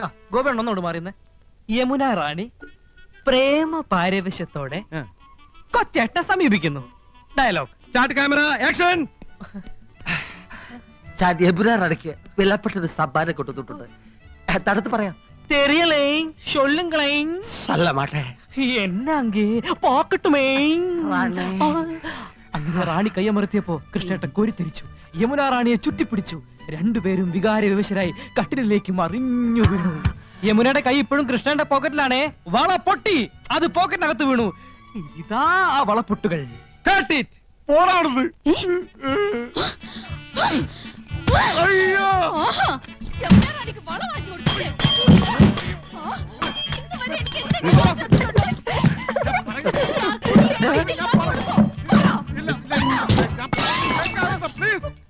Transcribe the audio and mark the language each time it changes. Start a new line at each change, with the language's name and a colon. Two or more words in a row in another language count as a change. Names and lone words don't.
Malayalam: ഗോപേട്ടൻ ഒന്നോട് മാറിയുന്നേ. യമുന റാണി പ്രേമ പാരവശ്യത്തോടെ കൊച്ചേട്ടനെ സമീപിക്കുന്നു. ഡയലോഗ്
English: start, camera, action.
Malayalam: യമുന റാണിക്ക് വിലപ്പെട്ടൊരു സമ്മാനം കൊണ്ടുവന്നിട്ടുണ്ട്. തടുത്ത് പറയാം.
Tamil: தெரியலேங் சொல்லுங்களேங். சொல்ல மாட்டேன்.
Malayalam: എന്നാങ്കി പോക്കട്ടുമേങ്. റാണി. അങ്ങനെ റാണി കയ്യമർത്തിയപ്പോ കൃഷ്ണേട്ടൻ കോരിത്തിരിച്ചു. യമുന റാണിയെ ചുറ്റിപ്പിടിച്ചു. രണ്ടുപേരും വികാര വിവശരായി കട്ടിലിലേക്ക് മറിഞ്ഞു വീണു. യമുനയുടെ കൈ ഇപ്പോഴും കൃഷ്ണന്റെ പോക്കറ്റിലാണേ. വള പൊട്ടി, അത് പോക്കറ്റിനകത്ത് വീണു. ഇതാ ആ വളപ്പൊട്ടുകൾ.
English: Cut it.
Malayalam: പോടാ അവിടുന്ന്. അയ്യോ, പ്ലീസ്.